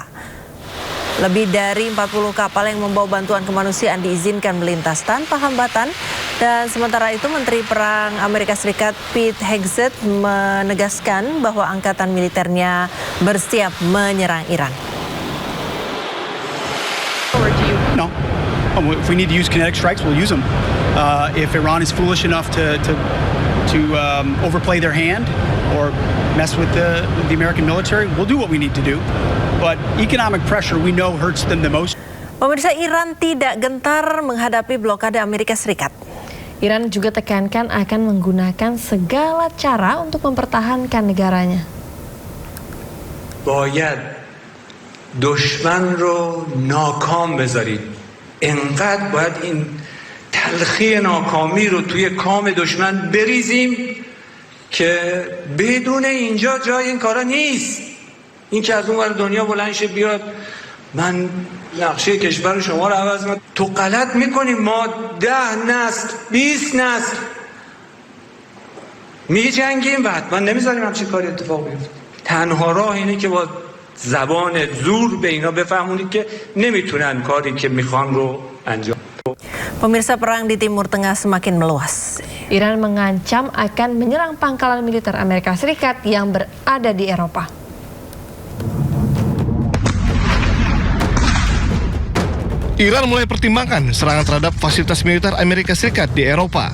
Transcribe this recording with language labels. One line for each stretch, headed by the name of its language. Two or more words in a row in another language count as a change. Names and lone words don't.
Indonesian: Lebih dari 40 kapal yang membawa bantuan kemanusiaan diizinkan melintas tanpa hambatan. Dan sementara itu, Menteri Perang Amerika Serikat Pete Hegseth menegaskan bahwa angkatan militernya bersiap menyerang Iran.
English: If we need to use kinetic strikes, we'll use them. If Iran is foolish enough to overplay their hand or mess with the American military, we'll do what we need to do. But economic pressure, we know, hurts them the most.
Indonesian: Pemirsa, Iran tidak gentar menghadapi blokade Amerika Serikat. Iran juga tekankan akan menggunakan segala cara untuk mempertahankan negaranya.
Persian: باید دشمن رو ناکام بذارید. انقدر باید این تلخی ناکامی رو توی کام دشمن بریزیم که بدون اینجا جای این کارا نیست. این که از اون ور دنیا بلند شه بیاد من نقشه کشور شما رو عوض کنم، تو غلط میکنیم. ما 10 نسل 20 نسل میجنگیم و حتما نمیذاریم همچین کاری اتفاق بیفته. تنها راه اینه که با زبان زور به اینا بفهمونید که نمیتونن کاری که میخوان رو انجام.
Indonesian: Pemirsa, perang di Timur Tengah semakin meluas. Iran mengancam akan menyerang pangkalan militer Amerika Serikat yang berada di Eropa. Iran mulai pertimbangkan serangan terhadap fasilitas militer Amerika Serikat di Eropa.